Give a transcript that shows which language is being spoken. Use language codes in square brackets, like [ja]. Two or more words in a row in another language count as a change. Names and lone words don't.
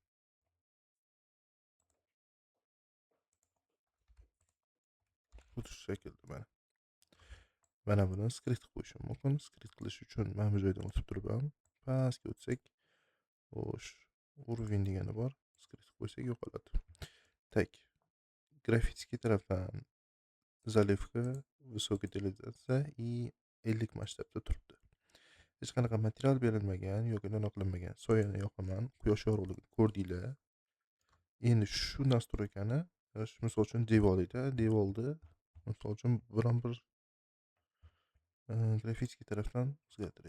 [uz] Xuddi shu shaklda mana. Mana buni skrit qilib qo'yishim mumkin. Skrit qilish uchun mana bu joydan o'tib turib ham pastga o'tsak, xo'sh, уровень degani bor. Skrit qilib qo'ysak yo'qoladi. [ru] Так. [uz] Grafitskiy tarafdan [ru] zaливка, высокая детализация и 50 [uz] masshtabda turibdi. Hech qanaqa material berilmagan yoki unaqa qilinmagan. Soyani yoqaman, quyosh yorug'ligini ko'rdinglar. Endi shu nastroykani misol uchun devolni misol uchun biron bir grafitskiy tarafdan o'zgartiray.